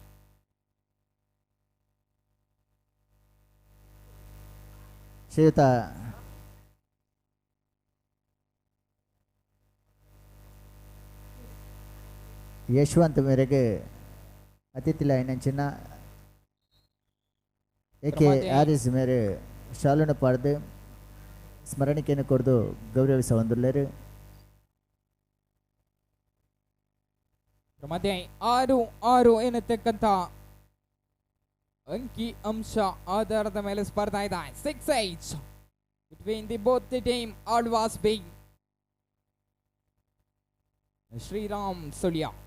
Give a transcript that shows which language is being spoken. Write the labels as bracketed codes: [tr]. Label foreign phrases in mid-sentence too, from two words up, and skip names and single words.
[tcy] ಶ್ರೀಯುತ ಯಶವಂತ್ ಮೇರೆಗೆ ಅತಿಥಿ ಲೈನಂಚಿನ AKRS ಮೇರೆ ಶಾಲುನ ಪಾಡ್ದು ಸ್ಮರಣಿಕೆಯನ್ನು ಕೊಡ್ದು ಗೌರವಿಸ ಹೊಂದುಲ್ಲೇರು. [kn] ಮಧ್ಯೆ 6-6 ಎನ್ನತಕ್ಕಂಥ ಅಂಕಿ ಅಂಶ ಆಧಾರದ ಮೇಲೆ ಸ್ಪರ್ಧೆ ಇದೆ. [en] 6-8 between the both the team Alvas B Shriram Sullia.